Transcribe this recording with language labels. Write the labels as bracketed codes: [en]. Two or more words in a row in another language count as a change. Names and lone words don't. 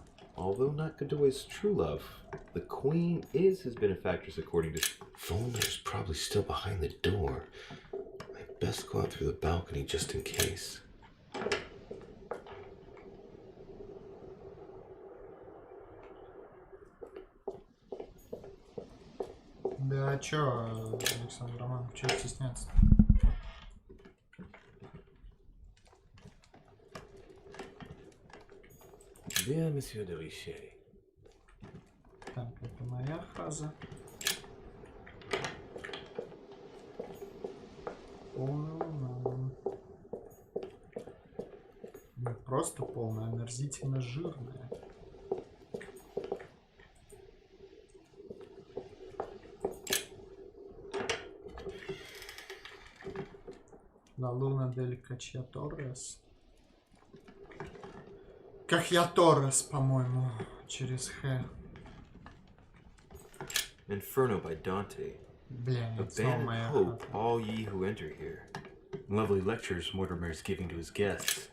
[en] Although not Godoy's true love, the Queen is his benefactress according to... Volner's probably still behind the door. I best go out through the balcony just in case. [ru] Да чё, Александр Романович, чё стесняться? [fr] Bien, Monsieur de Richet. [ru] Так, это моя фраза. Не просто полная, омерзительно жирная. La Luna del Cacciatorres. Cacciatorres, по-моему, через Х. [en] Inferno by Dante. [ru] Бля, [en] Abandon hope, all ye who enter here. Lovely lectures Mortimer is giving to his guests.